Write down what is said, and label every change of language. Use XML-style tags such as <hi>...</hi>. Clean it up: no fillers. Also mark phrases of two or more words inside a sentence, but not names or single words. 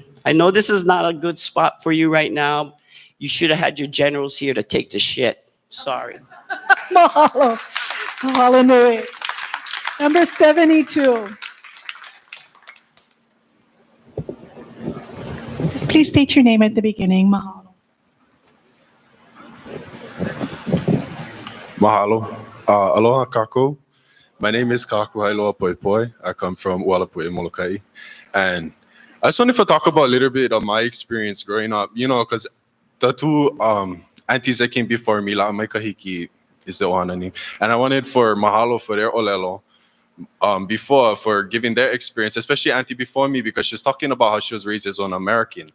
<en>I know this is not a good spot for you right now. You should have had your generals here to take the shit. Sorry.</en> <haw>Mahalo. Mahalo nui. Number 72.</haw> <en>Just please state your name at the beginning. Mahalo. Mahalo.</en> <haw>Aloha kako.</haw> <en>My name is Kaku Hailoa Poipoi. I come from Ualapui, Molokai. And I just wanted to talk about a little bit of my experience growing up, because the two aunties that came before me, La'a Maikahiki is the Ohanani. And I wanted for mahalo for their olelo before for giving their experience, especially auntie before me, because she was talking about how she was raised as an American.</en>